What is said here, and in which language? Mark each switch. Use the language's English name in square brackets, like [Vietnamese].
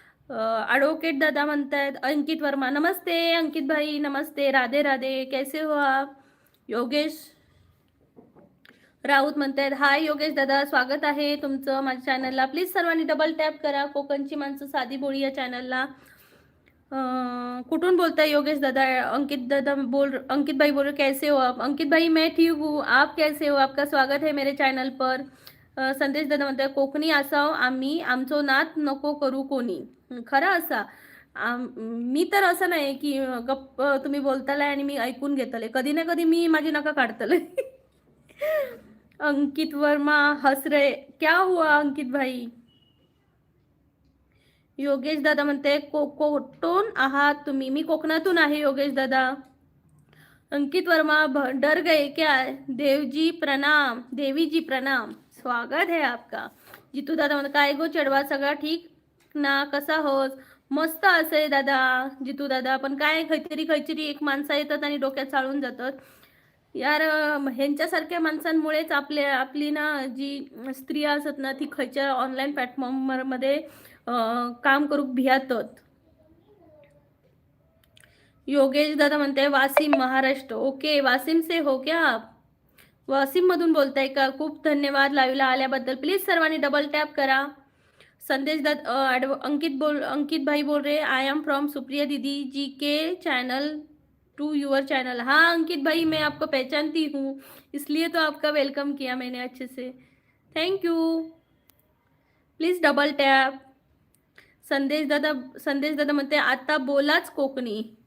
[Marathi] Advocate दादा म्हणतायत. [Hindi] अंकित वर्मा, नमस्ते अंकित भाई, नमस्ते, राधे राधे, कैसे हो आप? [Marathi] योगेश राऊत म्हणतायत हाय योगेश दादा, स्वागत आहे तुमचं माझ्या चॅनलला. प्लीज सर्वांनी डबल टॅप करा कोकणची माणसं साधी बोळी या चॅनलला. कुठून बोलताय योगेश दादा? [Hindi] अंकित भाई बोल रहे कैसे हो आप? अंकित भाई मैं ठीक हूँ, आप कैसे हो? आपका स्वागत है मेरे चॅनल पर. [Marathi] संदेश दादा म्हणताय कोकणी असाव आम्ही, आमचो नात नको करू कोणी. खरं असा मी तर असं नाही की गप्प तुम्ही बोलताय आणि मी ऐकून घेतले. कधी ना कधी मी माझी नका काढतले. [Hindi] अंकित वर्मा हस रहे, क्या हुआ अंकित भाई? [Marathi] योगेश दादा म्हणते कोकण आहात तुम्ही? मी कोकणातून आहे योगेश दादा. [Hindi] अंकित वर्मा डर गए क्या? देवजी प्रणाम, देवी जी प्रणाम, स्वागत है आपका. [Marathi] जितू दादा म्हणते काय गो चढवा, सगळा ठीक ना, कसा होस? मस्त असे दादा जितू दादा, पण काय खैचरी एक माणसं येतात आणि डोक्यात चाळून जातात यार. ह्यांच्यासारख्या माणसांमुळेच आपली ना जी स्त्रिया असतात ना, ती खयच्या ऑनलाईन प्लॅटफॉर्ममध्ये काम करू भियातात. योगेश दादा म्हणते वासिम महाराष्ट्र. ओके, [Hindi] वासिम से हो क्या आप? [Marathi] वासिम मधून बोलताय का? खूप धन्यवाद लाईव्हला आल्याबद्दल. प्लीज सर्वांनी डबल टॅप करा. [English] संदेश दादा, [Hindi] अंकित भाई बोल रहे [English] I am from Supriya दीदी जी के channel to your channel. [Hindi] हाँ अंकित भाई, मैं आपको पहचानती हूँ, इसलिए तो आपका वेलकम किया मैंने अच्छे से. Thank you. [Marathi] Please double tap. संदेश दादा म्हणते आता बोलाच कोकणी.